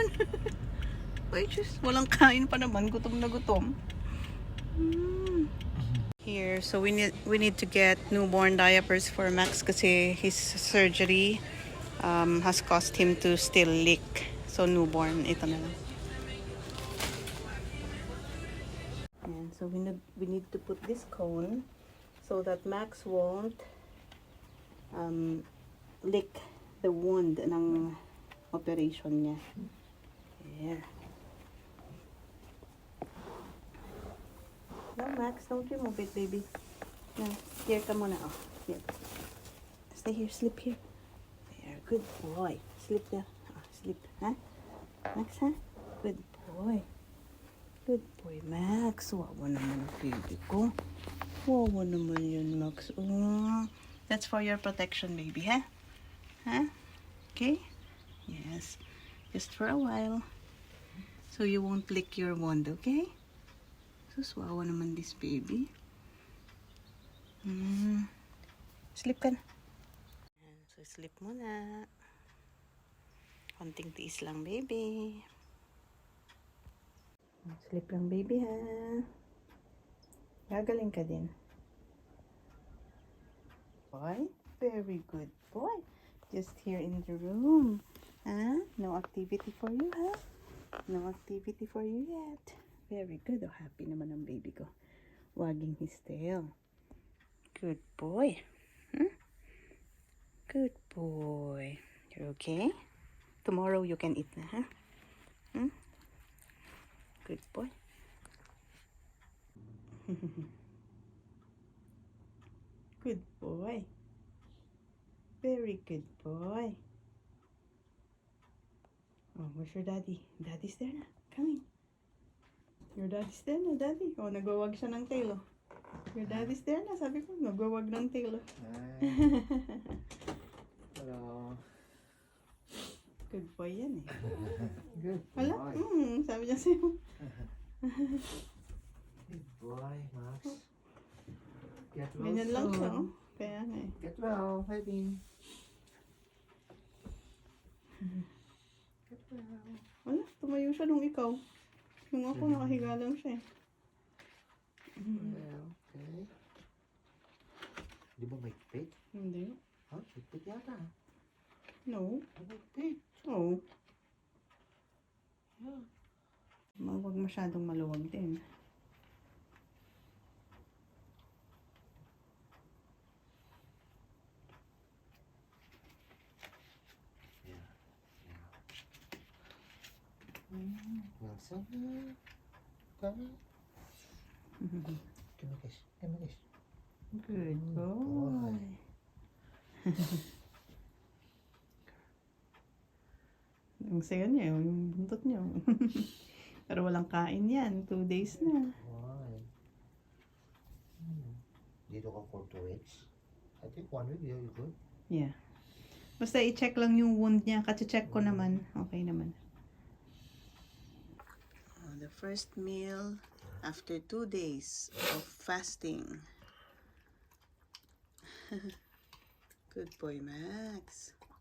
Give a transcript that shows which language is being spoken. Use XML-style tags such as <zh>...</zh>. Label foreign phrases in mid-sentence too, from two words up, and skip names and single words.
<tl>Ay, just walang kain pa naman. Gutom na gutom.</tl> <en>Here, so we need to get newborn diapers for Max kasi his surgery has caused him to still leak. So newborn,</en> <tl>ito na lang.</tl> <en>And so we need to put this cone so that Max won't lick the wound ng operation niya. There. No, Max, don't remove it, baby. No, here</en> <tl>ka muna.</tl> <en>Oh, here. Stay here, sleep here. There, good boy. Sleep there. Oh, sleep, ha? Max, ha? Good boy. Good boy, Max.</en> <tl>Wawa naman ang baby ko. Wawa naman yun, Max.</tl> <en>Oh, that's for your protection, baby, ha? Huh? Okay? Yes. Just for a while. So you won't lick your wound, okay? Sus, wawa naman this baby. Sleep ka na.</en> <tl>Ayan,</tl> <en>so sleep</en> <tl>muna. Konting tiis lang, baby. Sleep lang, baby, ha? Gagaling ka din.</tl> <en>Boy, very good boy. Just here in the room. Huh? No activity for you, huh? No activity for you yet. Very good.</en> <tl>Oh, happy naman ang baby ko.</tl> <en>Wagging his tail. Good boy. Hmm? Good boy. You're okay? Tomorrow you can eat na, huh? Hmm? Good boy. Good boy. Very good boy. Oh, where's your daddy? Daddy's there na. Coming. Your daddy's there na, daddy. Oh,</en> <tl>nagwawag siya ng</tl> <en>tail, oh. Your daddy's there na.</en> <tl>Sabi ko, nagwawag ng tail, oh.</tl> <en>Hello. Good boy</en> <tl>yan, eh.</tl> <en>Good</en> <tl>Wala?</tl> <en>boy.</en> <tl>Sabi niya sa'yo.</tl> <en>Good boy, Max. Get well</en> <tl>Ganyan lang siya,</tl> <en>soon.</en> <tl>oh. Kaya nga, eh.</tl> <en>Get well, baby. Get well.</en> <tl>Wala, tumayo siya nung ikaw. Nung ako, nakahiga lang siya, eh.</tl> <en>Well, okay.</en> <tl>Di ba may pig? Hindi. Huh? May pig yata.</tl> <en>No.</en> <tl>May pig.</tl> <en>Oh. Yeah.</en> <tl>Huwag masyadong maluwag din.</tl> <en>Well, so, come. Give me a kiss. Give me a kiss. Good boy.</en> <tl>Ang saya niya, yung buntot niya. Pero walang kain yan. 2 days na. Why? Dito ka</tl> <en>for 2 weeks? I think 1 week, you're good. Yeah.</en> <tl>Basta i-check lang yung wound niya. Kasi-check ko naman. Okay naman.</tl> <en>The first meal after 2 days of fasting. Good boy, Max.</en>